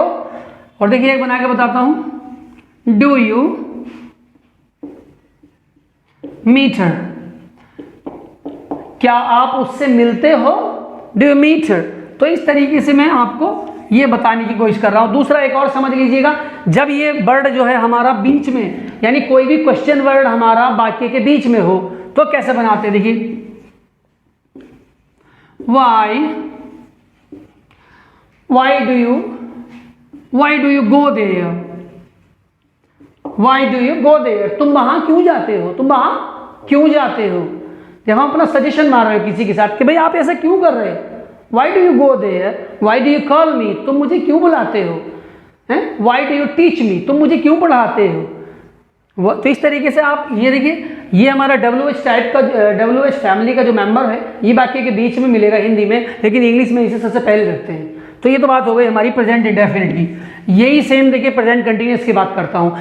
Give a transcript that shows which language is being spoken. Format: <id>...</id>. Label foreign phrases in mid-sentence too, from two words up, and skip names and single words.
<hi>और देखिए एक बना के बताता हूं,</hi> <en>do you meet her,</en> <hi>क्या आप उससे मिलते हो,</hi> <en>do you meet her.</en> <hi>तो इस तरीके से मैं आपको ये बताने की कोशिश कर रहा हूं। दूसरा एक और समझ लीजिएगा, जब ये वर्ड जो है हमारा बीच में, यानी कोई भी</hi> <en>question word</en> <hi>हमारा वाक्य के बीच में हो, तो कैसे बनाते हैं, देखिए,</hi> <en>why do you go there, why do you go there,</en> <hi>तुम वहां क्यों जाते हो, तुम वहां क्यों जाते हो। जब हम अपना सजेशन मार रहे हो किसी के साथ कि भाई आप ऐसा क्यों कर रहे हो,</hi> <en>why do you go there, why do you call me,</en> <hi>तुम मुझे क्यों बुलाते हो, हैं,</hi> <en>why do you teach me,</en> <hi>तुम मुझे क्यों पढ़ाते हो। तो इस तरीके से आप ये देखिए, ये हमारा WH टाइप का, WH फैमिली का जो मेंबर है, ये वाक्य के बीच में मिलेगा हिंदी में, लेकिन इंग्लिश में इसे सबसे पहले रखते हैं। तो ये तो बात हो गई हमारी</hi> <en>present indefinite</en> <hi>की। यही सेम देखिए</hi> <en>present continuous</en> <hi>की बात करता हूँ।</hi>